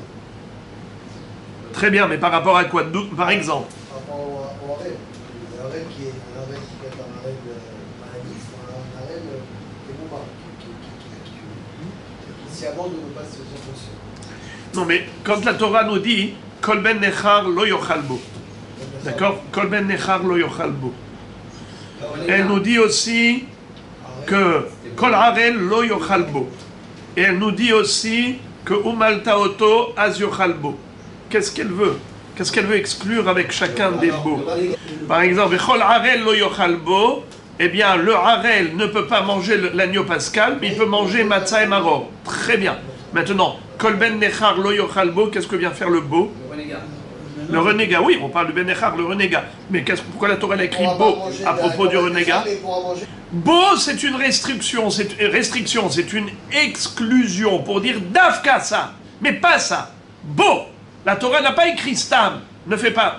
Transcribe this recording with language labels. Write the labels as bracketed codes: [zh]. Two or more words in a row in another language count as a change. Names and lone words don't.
[fr] Très bien, mais par rapport à quoi? Par exemple? Par rapport au Harel. Le Harel qui est un Harel qui peut être un Harel maladif, un Harel qui est bon par, qui sciemment ne veut pas se circoncire. Non, mais quand la Torah nous dit [he] כל בן נכר לא יאכל בו. [fr] D'accord? [he] כל בן נכר לא יאכל בו. [fr] Elle nous dit aussi que [he] כל ערל לא יאכל בו. [fr] Et elle nous dit aussi que [he] ומלתה אותו אז יאכל בו. [fr] Qu'est-ce qu'elle veut? Qu'est-ce qu'elle veut exclure avec chacun des beaux? Par exemple, [he] כל ערל לא יאכל בו. [fr] Eh bien, le harel ne peut pas manger l'agneau pascal, mais il peut manger matzah et maror. Très bien. Maintenant, [he] כל בן נכר לא יאכל בו, [fr] qu'est-ce que vient faire le beau? Le renégat, oui, on parle du [he] בן נכר, [fr] le renégat. Mais pourquoi la Torah a écrit beau à propos du renégat? Beau, c'est une restriction, c'est une exclusion pour dire dafka ça, mais pas ça. Beau, la Torah n'a pas écrit stam, ne fais pas.